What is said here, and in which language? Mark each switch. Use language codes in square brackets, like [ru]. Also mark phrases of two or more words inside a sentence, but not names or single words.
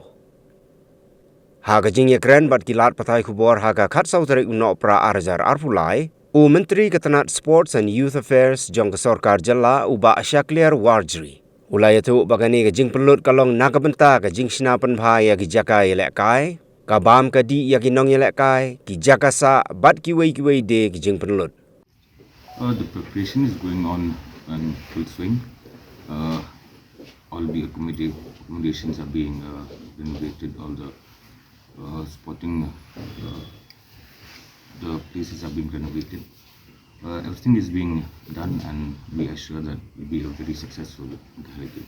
[kha] Ha ka jing ya keren bat kilat patai kubor ha ka Khatsau tarik unok pra arhajar arpulai Menteri Ketenat [en] Sports and Youth Affairs [kha] jong ka Sorkar jela uba Asyakliar Warjri. Ulaya tu bagani ka jing Pynlut kalong nakabenta ka jing sinapan bhai ya ki jaka yelek kai, ka bam ka di ya ki nong yelek kai, ki jaka sa bat ki wei de ki jing Pynlut. [en] The preparation is going on in full swing. All the accommodations are being renovated, all the sporting the places are being renovated. Everything is being done and we are sure that it will be a very successful Meghalaya Games.